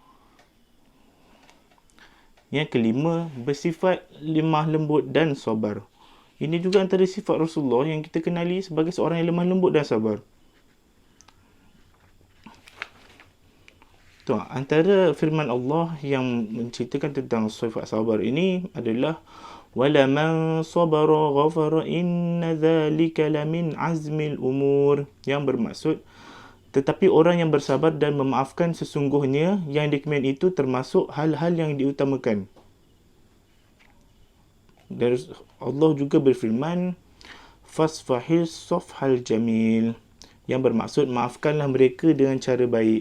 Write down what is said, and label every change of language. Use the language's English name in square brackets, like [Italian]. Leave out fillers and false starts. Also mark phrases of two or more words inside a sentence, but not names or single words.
[Malay] Yang kelima, bersifat lemah lembut dan sabar. Ini juga antara sifat Rasulullah yang kita kenali sebagai seorang yang lemah lembut dan sabar. Antara firman Allah yang menceritakan tentang sifat sabar ini adalah [Arabic] ولمن صبر وغفر إن ذلك لمن عزم الأمور, [Malay] yang bermaksud tetapi orang yang bersabar dan memaafkan sesungguhnya yang demikian itu termasuk hal-hal yang diutamakan. Dan Allah juga berfirman, [Arabic] فاصفح الصفح الجميل, [Malay] yang bermaksud maafkanlah mereka dengan cara baik.